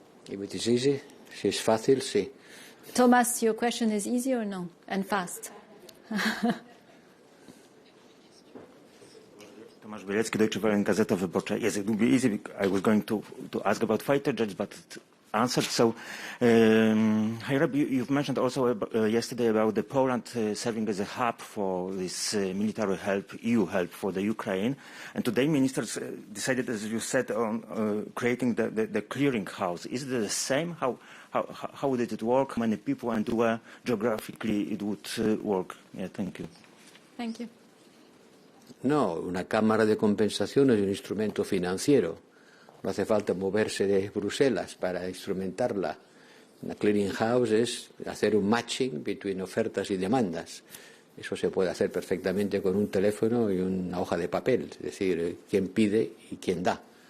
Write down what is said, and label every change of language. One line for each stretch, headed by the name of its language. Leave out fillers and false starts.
English: If it is easy,
Spanish: si es fácil, sí.
English: Thomas, your question is easy or no? And fast. Tomasz Bielecki, Deutsche Welle, Gazeta Wyborcza. Yes, it would be easy. I was going to ask about fighter jets, but answered. So, you've mentioned also yesterday about the Poland serving as a hub for this military help, EU help for the Ukraine. And today ministers decided, as you said, on creating the clearinghouse. Is it the same? How did it work? How many people and where geographically it would work? Yeah, thank you. Thank you.
Spanish: No, una cámara de compensación es un instrumento financiero. No hace falta moverse de Bruselas para instrumentarla. Una clearing house es hacer un matching entre ofertas y demandas. Eso se puede hacer perfectamente con un teléfono y una hoja de papel, es decir, quién pide y quién da.